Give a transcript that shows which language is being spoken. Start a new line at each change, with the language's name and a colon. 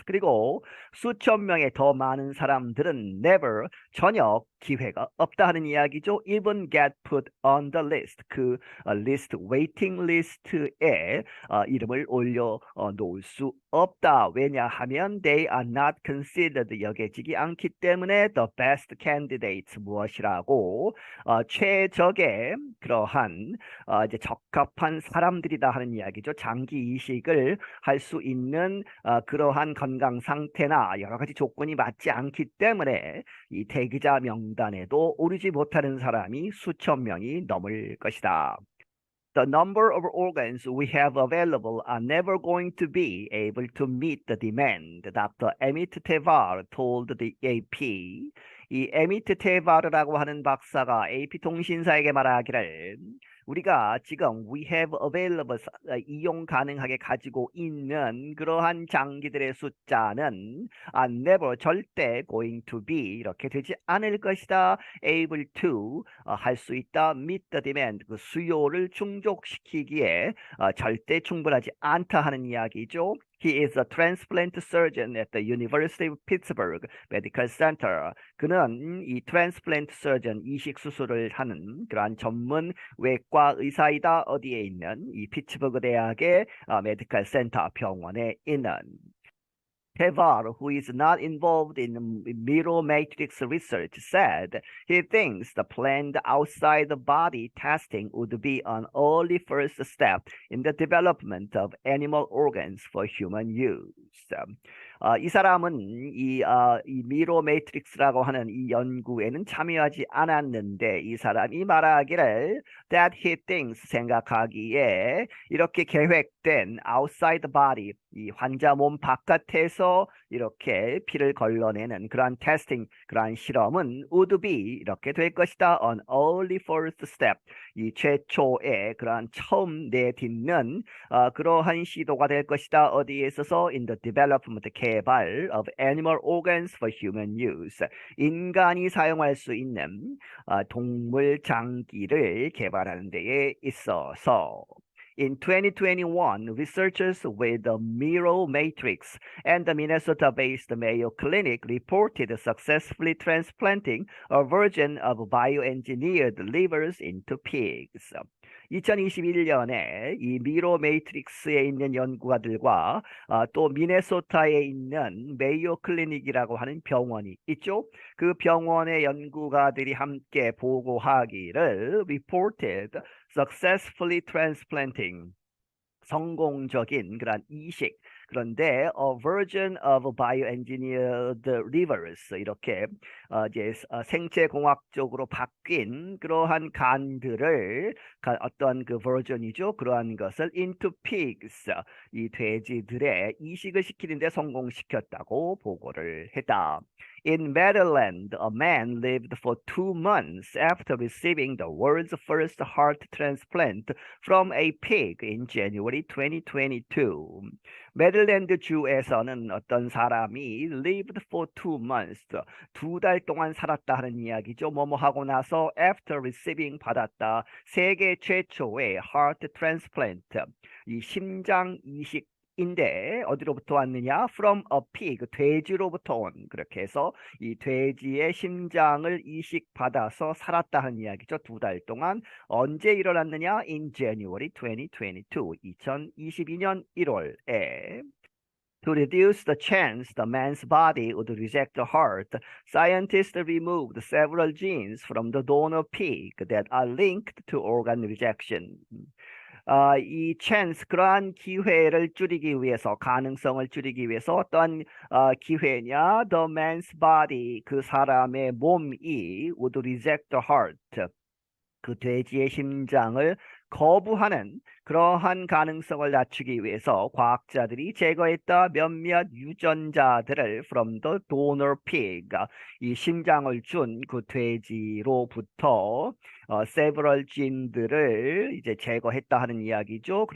Korean: 그리고 수천 명의 더 많은 사람들은 never 전혀 기회가 없다 하는 이야기죠.
English: Even get put on the list.
Korean: 그 리스트, 웨이팅 리스트에 이름을 올려 놓을 수 없다. 왜냐하면
English: they are not considered
Korean: 여겨지기 않기 때문에
English: the best candidates
Korean: 무엇이라고 최적의 그러한 이제 적합한 사람들이다 하는 이야기죠. 장기 이식을 할 수 있는 그러한 건강 상태나 여러 가지 조건이 맞지 않기 때문에 이 대기자 명단에도 오르지 못하는 사람이 수천 명이 넘을 것이다.
English: The number of organs we have available are never going to be able to meet the demand, Dr. Amit Tevar told the AP.
Korean: 이 에미트 테바르라고 하는 박사가 AP 통신사에게 말하기를 우리가 지금
English: we have available
Korean: 이용 가능하게 가지고 있는 그러한 장기들의 숫자는 never 절대
English: going to be
Korean: 이렇게 되지 않을 것이다.
English: able to
Korean: 할 수 있다.
English: meet the demand
Korean: 그 수요를 충족시키기에 절대 충분하지 않다 하는 이야기죠.
English: He is a transplant surgeon at the University of Pittsburgh Medical Center.
Korean: 그는 이
English: transplant surgeon
Korean: 이식 수술을 하는 그러한 전문 외과 의사이다. 어디에 있는 이 피츠버그 대학의 메디컬 센터 병원에 있는
English: Tevar, who is not involved in mirror matrix research, said he thinks the planned outside the body testing would be an early first step in the development of animal organs for human use.
Korean: 이 사람은 이 미러 매트릭스라고 하는 이 연구에는 참여하지 않았는데 이 사람이 말하기를
English: that he thinks
Korean: 생각하기에 이렇게 계획된
English: outside the body
Korean: 이 환자 몸 바깥에서 이렇게 피를 걸러내는 그러한 테스팅, 그러한 실험은
English: would be
Korean: 이렇게 될 것이다.
English: An early first step.
Korean: 이 최초의 그러한 처음 내딛는 그러한 시도가 될 것이다. 어디에 있어서
English: in the development
Korean: 개발
English: of animal organs for human use.
Korean: 인간이 사용할 수 있는 동물 장기를 개발하는 데에 있어서
English: In 2021, researchers with the Miro Matrix and the Minnesota-based Mayo Clinic reported successfully transplanting a version of bioengineered livers into pigs.
Korean: 2021년에 이 미로 매트릭스에 있는 연구가들과 또 미네소타에 있는 메이오 클리닉이라고 하는 병원이 있죠. 그 병원의 연구가들이 함께 보고하기를
English: reported successfully transplanting
Korean: 성공적인 그런 이식 그런데
English: a version of bioengineered livers
Korean: 이렇게 이제 생체 공학적으로 바뀐 그러한 간들을 어떤 그 버전이죠. 그러한 것을
English: into pigs
Korean: 이 돼지들의 이식을 시키는데 성공시켰다고 보고를 했다.
English: In Maryland, a man lived for 2 months after receiving the world's first heart transplant from a pig in January 2022.
Korean: 메릴랜드 주에서는 어떤 사람이
English: lived for 2 months,
Korean: 2달 동안 살았다 하는 이야기죠. 뭐뭐 하고 나서
English: after receiving
Korean: 받았다. 세계 최초의
English: heart transplant,
Korean: 이 심장 이식 인데 어디로부터 왔느냐?
English: From a pig,
Korean: 돼지로부터 온. 그렇게 해서 이 돼지의 심장을 이식받아서 살았다 하는 이야기죠. 2달 동안. 언제 일어났느냐?
English: In January 2022,
Korean: 2022년 1월에.
English: To reduce the chance the man's body would reject the heart, scientists removed several genes from the donor pig that are linked to organ rejection.
Korean: 이 chance 그러한 기회를 줄이기 위해서 가능성을 줄이기 위해서 어떤 기회냐
English: the man's body
Korean: 그 사람의 몸이
English: would reject the heart
Korean: 그 돼지의 심장을 거부하는 그러한 가능성을 낮추기 위해서 과학자들이 제거했다 몇몇 유전자들을
English: from the donor pig
Korean: 이 심장을 준 그 돼지로부터 several gene들을 이제 제거했다 하는 이야기죠.